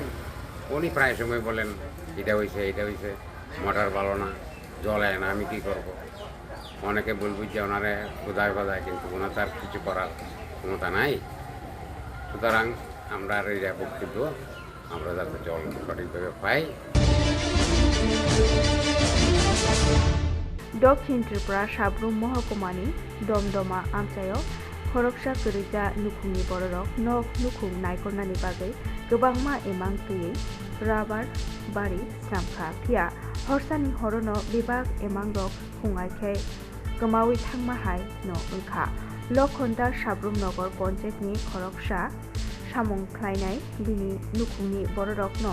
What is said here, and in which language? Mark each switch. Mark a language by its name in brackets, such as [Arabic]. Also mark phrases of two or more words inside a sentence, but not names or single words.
[Bangla] উনি প্রায় সময় বলেন এটা হয়েছে, মোটর ভালো না, জল আয় না, আমি কী করবো। অনেকে বলবো যে ওনারে কোথায় বাজায়, কিন্তু ওনার তার কিছু করার ক্ষমতা নাই। সুতরাং আমরা এই বক্তব্য আমরা যাতে জল সঠিকভাবে পাই। [Kok Borok] दक्षिण त्रिपुरा साब्रुम महकुमानि दमदमा आमचायाव खरगसा गोरिजा नुखुंनि बररक नख नुखुं नायखरनानि बागै गोबांमा एमां तुयै राबार बारि स्रामखा फिया हरसानि हरनो बिबाग एमां रक खुंआयखे गोमावै थांमाहाय न ओंखा लखनदा साब्रुम नगर पन्चायतनि खरगसा सामं ख्लायनाय बिनि नुखुंनि बररकनो